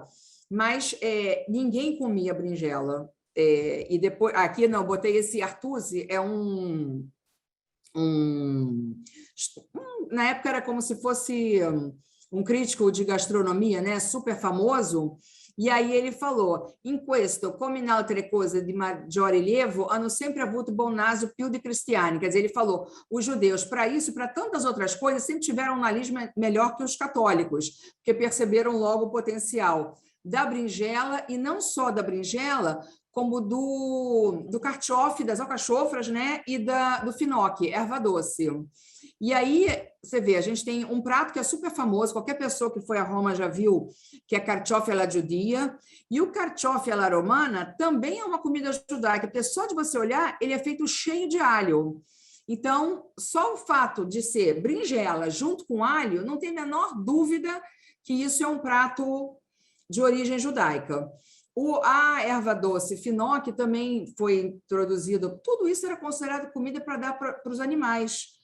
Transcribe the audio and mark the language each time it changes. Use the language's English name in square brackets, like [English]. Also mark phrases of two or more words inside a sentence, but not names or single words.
[Portuguese] Mas ninguém comia berinjela. E depois, aqui não, botei esse Artusi, na época era como se fosse um crítico de gastronomia, né, super famoso. E aí ele falou: [Italian] in questo, come in altre cose di maggiore rilievo, hanno sempre avuto bom naso più di cristiani. [Portuguese] Quer dizer, ele falou, os judeus, para isso e para tantas outras coisas, sempre tiveram um nariz melhor que os católicos, porque perceberam logo o potencial da berinjela, e não só da berinjela, como do carchof, das alcachofras, né, e do finoc, erva doce. E aí, você vê, a gente tem um prato que é super famoso, qualquer pessoa que foi a Roma já viu, que é carchof alla giudia, e o carchof alla romana também é uma comida judaica, porque só de você olhar, ele é feito cheio de alho. Então, só o fato de ser berinjela junto com alho, não tem a menor dúvida que isso é um prato de origem judaica. A erva doce finoc também foi introduzido, tudo isso era considerado comida para dar para os animais.